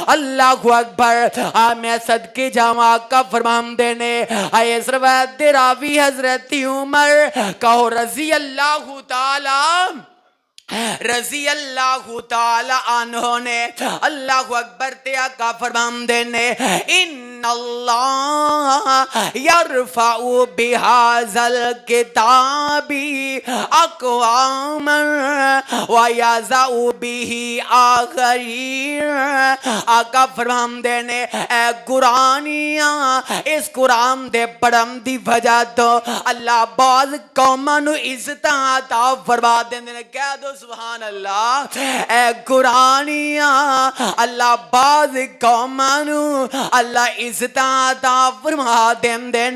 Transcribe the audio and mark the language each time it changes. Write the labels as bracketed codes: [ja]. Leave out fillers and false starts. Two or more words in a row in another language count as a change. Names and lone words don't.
[ar] الله أكبر [pa] آ میں صدقے جاوا کا فرماندے نے آئے ثروت راوی حضرت عمر کہو [ar] رضي الله تعالى عنه [pa] نے [ar] الله أكبر [pa] تے آقا فرماندے نے [ar] إن الله يرفع بهذا الكتاب أقواما ويضع به آخرين. [pa] آقا فرماندے نے اے قرانیا اس قران دے پڑھن دی وجہ تو اللہ باز قوماں نوں عزتاں عطا فرما دیندے نے. کہہ دو [ar] سبحان الله. [pa] اے قرانیا اللہ باز قوماں نوں اللہ عزتاں عطا فرما دیندے نے.